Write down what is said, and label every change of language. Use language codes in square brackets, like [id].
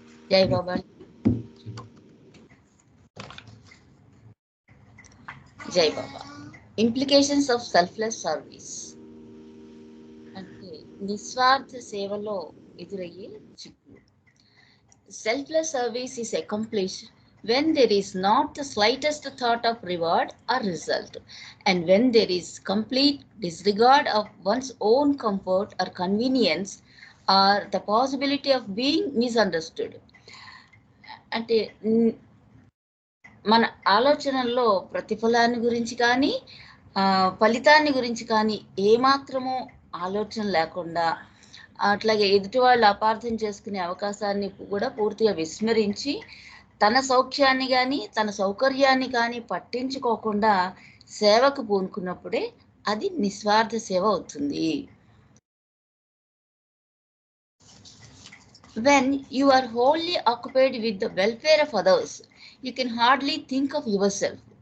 [te] జై బాబా. జై బాబా. [en] implications of selfless service [te] అంటే నిస్వార్థ సేవలో ఎదురయ్యే చిక్కులు. [en] Selfless service is accomplished when there is not the slightest thought of reward or result, and when there is complete disregard of one's own comfort or convenience or the possibility of being misunderstood. [te] అంటే మన ఆలోచనల్లో ప్రతిఫలాన్ని గురించి కానీ ఫలితాన్ని గురించి కానీ ఏమాత్రమూ ఆలోచన లేకుండా, అట్లాగే ఎదుటి వాళ్ళు అపార్థం చేసుకునే అవకాశాన్ని కూడా పూర్తిగా విస్మరించి తన సౌఖ్యాన్ని కానీ తన సౌకర్యాన్ని కానీ పట్టించుకోకుండా సేవకు పూనుకున్నప్పుడే అది నిస్వార్థ సేవ అవుతుంది. [en] When you are wholly occupied with the welfare of others, you can hardly think of yourself.